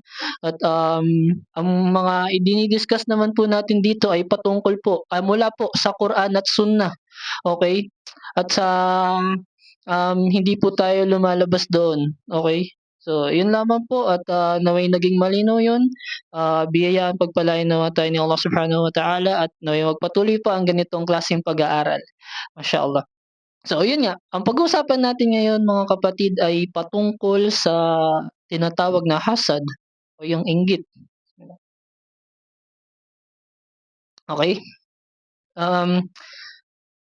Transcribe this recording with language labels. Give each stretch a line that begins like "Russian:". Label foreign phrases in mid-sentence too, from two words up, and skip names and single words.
Filipino: At ang mga idinidiscuss naman po natin dito ay patungkol po mula po sa Quran at Sunnah. Okay? At sa hindi po tayo lumalabas doon. Okay? So, yun lamang po at naway naging malinaw yun. Biyayaan, pagpalain nawa tayo ni Allah
Arabic: سبحانه وتعالى
Filipino: at naway magpatuloy pa ang ganitong klaseng pag-aaral. Mashallah. So, yun nga. Ang pag-uusapan natin ngayon, mga kapatid, ay patungkol sa tinatawag na hasad o yung inggit. Okay?